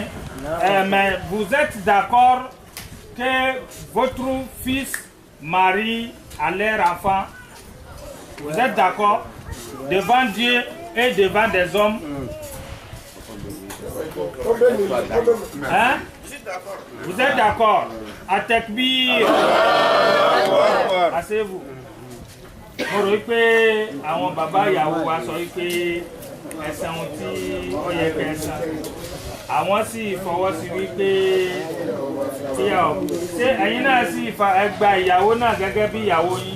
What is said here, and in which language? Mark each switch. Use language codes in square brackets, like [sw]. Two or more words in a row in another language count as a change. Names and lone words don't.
[fr] Mais vous êtes d'accord que votre fils marie à leur enfant Vous êtes d'accord? Devant Dieu et devant des hommes. Hein? Vous êtes d'accord? À Tekbir. Asseyez-vous. [yo] Mo rò pé àwọn bàbá ìyàwó wa sọ pé ẹ̀san tí ó yẹ kẹ́ san. Àwọn sì fọwọ́ sí wípé ṣé ẹ̀yin náà sì gba ìyàwó náà gẹ́gẹ́ bí ìyàwó yín.